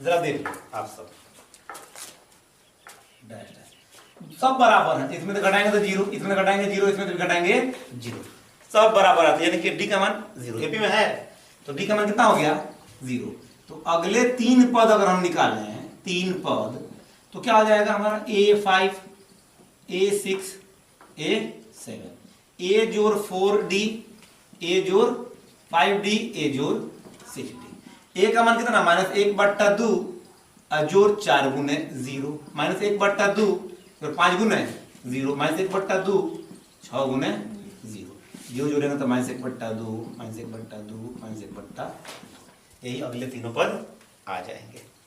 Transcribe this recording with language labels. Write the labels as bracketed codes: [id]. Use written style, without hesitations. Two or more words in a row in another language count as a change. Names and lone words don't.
[hi] जरा देख लो आप सब, [en] dash dash [hi] सब बराबर है। इसमें तो घटाएंगे तो 0, इसमें घटाएंगे 0, इसमें तो घटाएंगे 0, सब बराबर आते हैं, यानी कि डी का मान 0 एपी में है। तो डी का मान कितना हो गया? 0। तो अगले 3 पद अगर हम निकालें 3 पद तो क्या हो जाएगा हमारा? A5 A6 A7, A जोड़ 4D, A जोड़ 5D, A जोड़ 6D। A का मान कितना, -1/2 जोड़ 4 गुने 0, -1/2 और 5 गुने 0, -1/2 6 गुने 0, 0 जोड़ेंगे तो -1/2 -1/2 -1/, यही अगले तीनों पद आ जाएंगे।